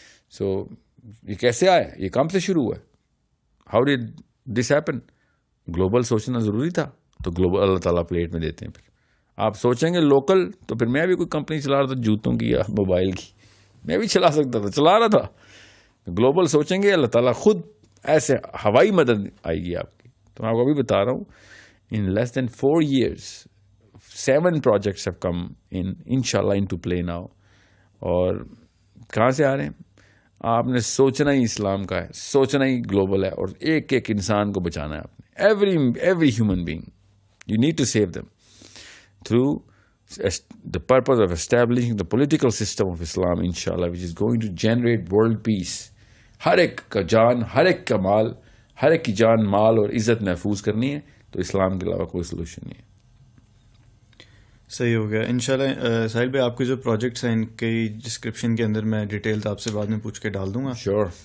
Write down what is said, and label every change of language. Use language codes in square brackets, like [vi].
[ur] سو یہ کیسے آیا, یہ کام سے شروع ہوا ہے. [en] How did this happen? [ur] Global سوچنا ضروری تھا, تو گلوبل اللہ تعالیٰ پلیٹ میں دیتے ہیں. پھر آپ سوچیں گے لوکل, تو پھر میں بھی کوئی کمپنی چلا رہا تھا جوتوں کی یا موبائل کی, میں بھی چلا سکتا تھا, چلا رہا تھا. گلوبل سوچیں گے اللہ تعالیٰ خود ایسے ہوائی مدد آئے گی آپ کی. تو میں آپ کو ابھی بتا رہا ہوں, [en] in less than 4 years 7 projects have come inshallah into play now. [ur] اور کہاں سے آ رہے ہیں؟ آپ نے سوچنا ہی اسلام کا ہے, سوچنا ہی گلوبل ہے, اور ایک ایک انسان کو بچانا ہے آپ نے. [en] every human being you need to save them through the purpose of establishing the political system of Islam inshallah, which is going to generate world peace. [ur] ہر ایک کا جان, ہر ایک کا مال, ہر ایک کی جان مال اور عزت محفوظ کرنی ہے, تو اسلام کے علاوہ کوئی سلوشن نہیں ہے. صحیح ہو گیا انشاءاللہ. ساحل بھائی آپ کے جو پروجیکٹس ہیں ان کی ڈسکرپشن کے اندر میں ڈیٹیلز آپ سے بعد میں پوچھ کے ڈال دوں گا. شیور.